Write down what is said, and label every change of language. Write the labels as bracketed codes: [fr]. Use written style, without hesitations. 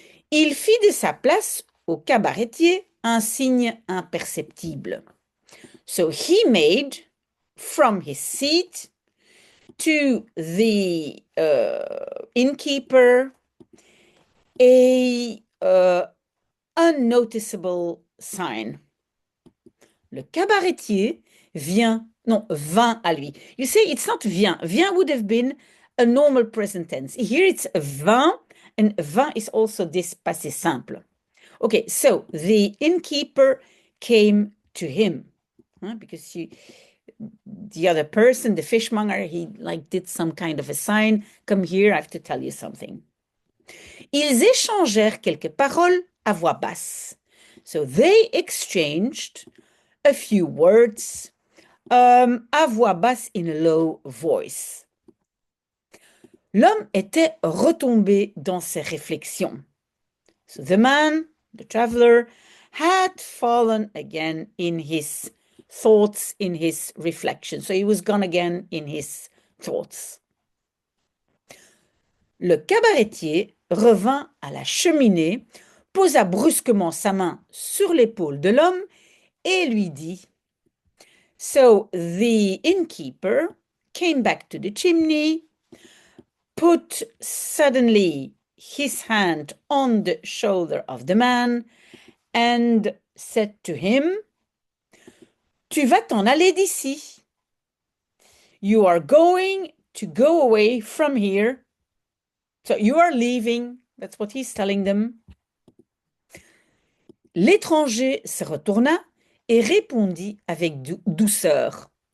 [fr] Il fit de sa place au cabaretier un signe imperceptible. [en] So he made from his seat to the innkeeper a unnoticeable sign. [fr] Le cabaretier vint à lui. [en] You say it's not vient. Vient would have been a normal present tense. Here it's vint, and vint is also this passé simple. Okay, so the innkeeper came to him, because the other person, the fishmonger, he did some kind of a sign. Come here, I have to tell you something. [fr] Ils échangèrent quelques paroles à voix basse. [en] So they exchanged a few words [fr] à voix basse [en] in a low voice. [fr] L'homme était retombé dans ses réflexions. [en] So the man, the traveler, had fallen again in his thoughts, in his reflection. So he was gone again in his thoughts. [fr] Le cabaretier revint à la cheminée, posa brusquement sa main sur l'épaule de l'homme et lui dit: [en] So the innkeeper came back to the chimney, put suddenly his hand on the shoulder of the man and said to him, [fr] Tu vas t'en aller d'ici. [en] You are going to go away from here. So you are leaving. That's what he's telling them. [fr] L'étranger se retourna et répondit avec douceur.